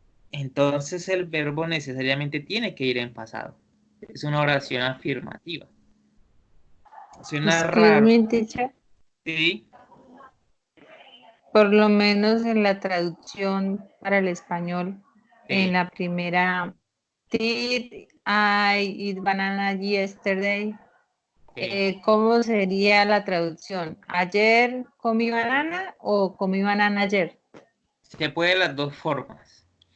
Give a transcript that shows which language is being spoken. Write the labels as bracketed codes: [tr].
[es] Entonces el verbo necesariamente tiene que ir en pasado. Es una oración afirmativa. Suena raro. [en] Teacher. [es] Sí, Por lo menos en la traducción para el español, en sí, la primera, [en] did I eat banana yesterday? [es] sí. ¿Cómo sería la traducción? ¿Ayer comí banana o comí banana ayer? Se puede de las dos formas.